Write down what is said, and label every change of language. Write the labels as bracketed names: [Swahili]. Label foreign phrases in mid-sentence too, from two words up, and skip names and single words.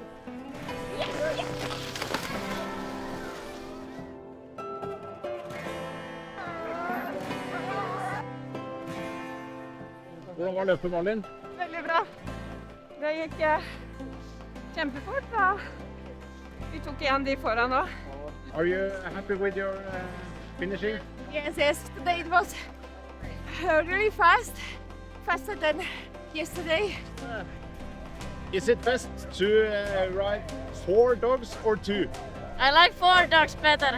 [Norwegian] Hvordan var løpet, Malin? Veldig bra. Det gikk kjempefort, da. Vi tok igjen de foran nå. [English] Are you happy with your finishing? Yes, today it was really fast. Faster than yesterday. Is it best to ride 4 dogs or 2? I like 4 dogs better.